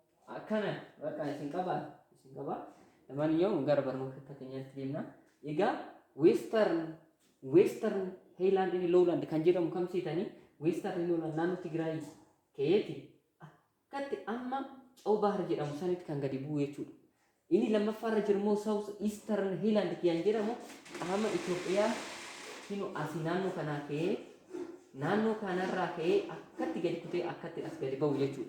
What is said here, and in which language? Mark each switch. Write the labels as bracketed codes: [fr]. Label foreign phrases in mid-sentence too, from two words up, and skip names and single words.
[om] akkana bakka isin qaba lamaaniyyuu gara barnoota keenyaatti deemna egaa [en] western highland and lowland [om] kan jedhamu kam seetanii [en] western and lowland [om] naannoo Tigraay keetti akkatti amma Ca'u Bahar jedhamu sanitti kan gadi bu'u jechuudha. Inni lammaffaarra jiru immoo [en] South Eastern Highland [om] kan jedhamu amma Itoophiyaa kinu asii naannoo kanaa ka'ee naannoo kanarraa ka'ee akkatti gadi kutee akkatti as gadi ba'u jechuudha.